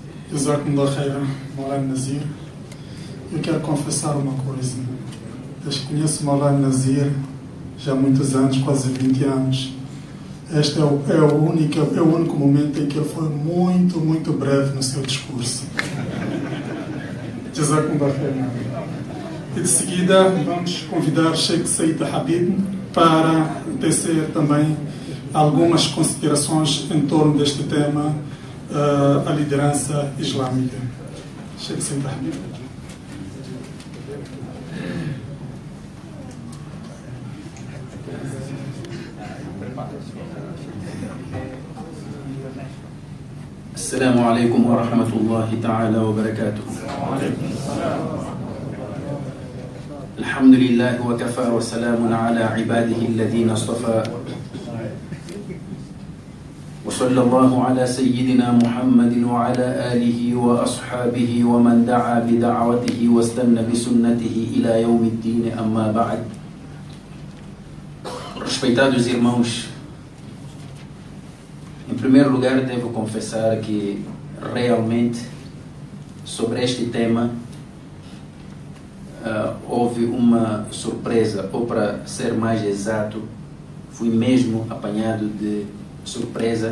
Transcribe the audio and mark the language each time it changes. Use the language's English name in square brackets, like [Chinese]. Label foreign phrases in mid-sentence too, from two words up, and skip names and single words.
[Arabic] جزاكم الله خيرا, Maulana Nazir. [Portuguese] Eu quero confessar uma coisa. Desde que conheço Maulana Nazir, já há muitos anos, quase 20 anos, este é o único momento em que ele foi muito breve no seu discurso. [Arabic] جزاكم الله خيرا. [Portuguese] E de seguida vamos convidar Sheikh Said Habib para tecer também algumas considerações em torno deste tema, a liderança islâmica. Sheikh Said Habib. [Arabic] السلام عليكم ورحمة الله تعالى وبركاته. الحمد لله وكفى وسلام على عباده الذين اصطفى وصلى الله على سيدنا محمد وعلى آله وأصحابه ومن دعا بدعوته واستنى بسنته إلى يوم الدين. أما بعد. [Portuguese] Respeitados irmãos, em primeiro lugar devo confessar que realmente sobre este tema houve uma surpresa, ou para ser mais exato, fui mesmo apanhado de surpresa.